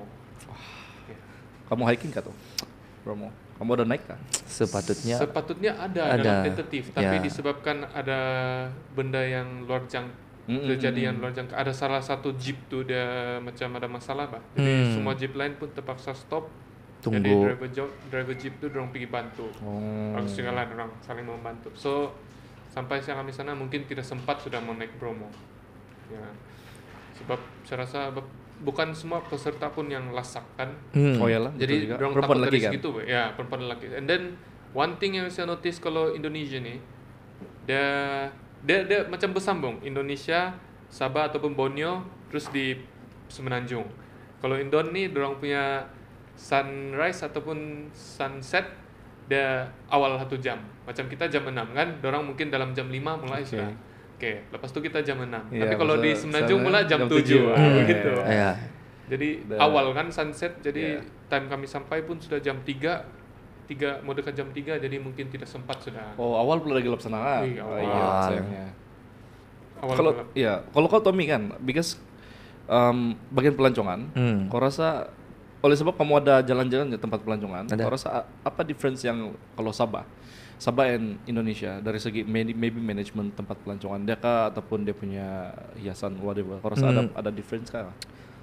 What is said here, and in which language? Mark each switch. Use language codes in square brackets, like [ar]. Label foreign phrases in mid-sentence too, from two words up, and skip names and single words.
[ms] Kamu hiking kah tuh? Bromo. Kamu udah naik kah? Sepatutnya ada dalam tentatif, tapi disebabkan ada benda yang luar jangka. Kejadian luar jangka, ada salah satu jeep tuh dia macam ada masalah bah. Jadi semua jeep lain pun terpaksa stop. Tunggu. Jadi driver jeep tuh dorong pergi bantu. Harus segala orang saling membantu. So sampai siang kami sana mungkin tidak sempat sudah mau naik Bromo. Ya. Sebab saya rasa bukan semua peserta pun yang lasak kan. Oh iyalah. Jadi dorong perempuan takut lagi dari kan? segitu, ya perempuan lagi. [en] And then one thing [ms] yang saya notice kalau Indonesia nih, dia macam bersambung Indonesia, Sabah ataupun Borneo terus di Semenanjung. Kalau Indon nih dorang punya sunrise ataupun sunset dia awal 1 jam. Macam kita jam 6 kan, dorang mungkin dalam jam 5 mulai sudah. Oke, lepas itu kita jam 6. Tapi kalau di Semenanjung mulai jam 7 gitu. Jadi awal kan sunset, jadi time kami sampai pun sudah jam 3 mau dekat jam 3, jadi mungkin tidak sempat sudah. Oh, awal belum lagi gelap sana kan? Iya, sayangnya. Kalau kalau kau Tommy kan, because bagian pelancongan, kau rasa oleh sebab kamu ada jalan-jalan di tempat pelancongan, kau rasa apa difference yang kalau Sabah and Indonesia dari segi [en] maybe management [ms] tempat pelancongan dia kah ataupun dia punya hiasan whatever, kau rasa ada difference kah?